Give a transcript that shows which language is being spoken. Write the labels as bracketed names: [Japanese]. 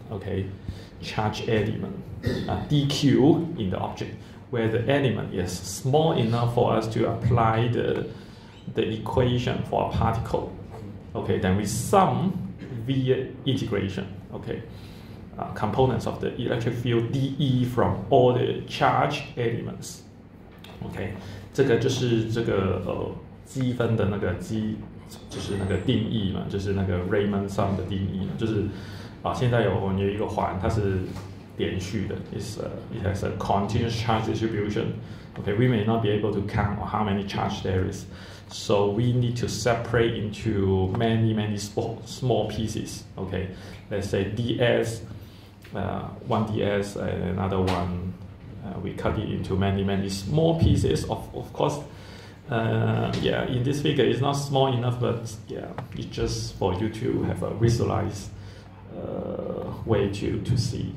[English] Okay, charge element dq in the object, where the element is small enough for us to apply the equation for a particle. Okay, then we sum via integration. Okay, components of the electric field dE from all the charge elements. [Chinese] OK， 这个就是这个积分的那个积，就是那个定义嘛，就是那个 Riemann sum 的定义嘛，就是现在我们有一个环，它是连续的 ， [English] it has a continuous charge distribution. Okay, we may not be able to count how many charge there is, so we need to separate into many small pieces. Okay, let's say ds, one ds, and another one. We cut it into many small pieces. Of course, yeah, in this figure it's not small enough, but yeah, it's just for you to have a visualized way to see.